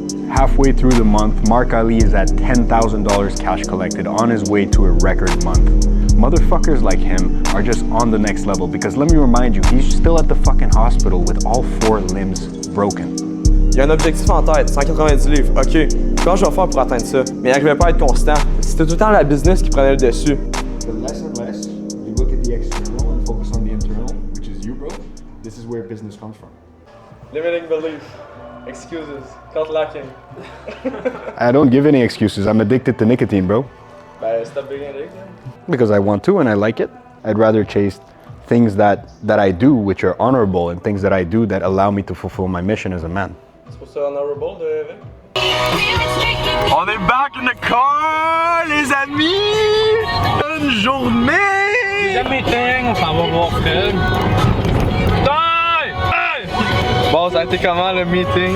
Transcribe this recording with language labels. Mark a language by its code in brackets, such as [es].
[en] Halfway through the month, Mark Ali is at $10,000 cash collected on his way to a record month. Motherfuckers like him are just on the next level because let me remind you, he's still at the fucking hospital with all 4 limbs broken. [fr] Il y a un objectif en tête, 190 livres. Ok, comment je vais faire pour atteindre ça? Mais il n'arrivait pas à être constant. C'était tout le temps la business qui prenait le dessus. [en] But less and less, you look at the external and focus on the internal, which is you, bro. This is where business comes from. Limiting beliefs. Excuses. Caught lacking. I don't give any excuses. I'm addicted to nicotine, bro. Ben, stop being addicted. Because I want to and I like it. I'd rather chase things that I do which are honorable and things that I do that allow me to fulfill my mission as a man. [fr] C'est pour ça honorable de Vic. On est [en] back in the car, [fr] les amis! Bonne journée! Jamais meeting, on s'en va voir Fred. Bon, ça a été comment le meeting?